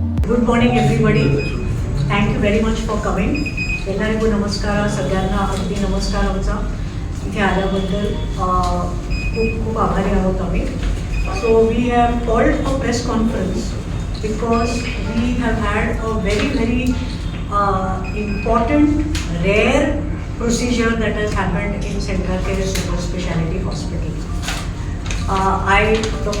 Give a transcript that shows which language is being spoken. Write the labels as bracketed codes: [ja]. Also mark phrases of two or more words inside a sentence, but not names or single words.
[en] Good morning everybody. Thank you very much for coming. [kn] ಎಲ್ಲರಿಗೂ ನಮಸ್ಕಾರ, [mr] सगळ्यांना अगदी नमस्कार आमचा इथे आल्याबद्दल खूप खूप आभारी आहोत आम्ही. [en] So we have called a press conference because we have had a very important rare procedure that has happened in Centra Care Super Speciality Hospital. I, Dr.